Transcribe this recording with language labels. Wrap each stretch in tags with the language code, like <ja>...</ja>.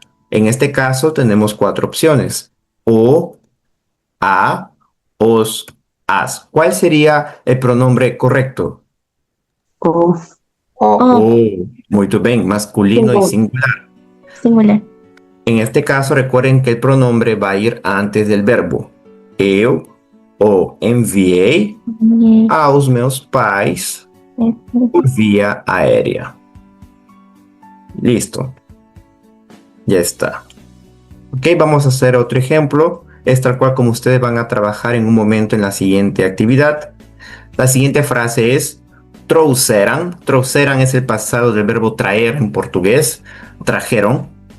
<es>En este caso tenemos 4 opciones. O, a, os, as. ¿Cuál sería el pronombre correcto? O. Oh, muy bien, masculino y singular. Singular. En este caso recuerden que el pronombre va a ir antes del verbo.</es> <pt>Eu o enviei aos meus pais por vía aérea.</pt> <es>Listo. Ya está. Ok, vamos a hacer otro ejemplo. Es tal cual como ustedes van a trabajar en un momento en la siguiente actividad. La siguiente frase es trouxeram. Trouxeram es el pasado del verbo traer en portugués. Trajeron.</es>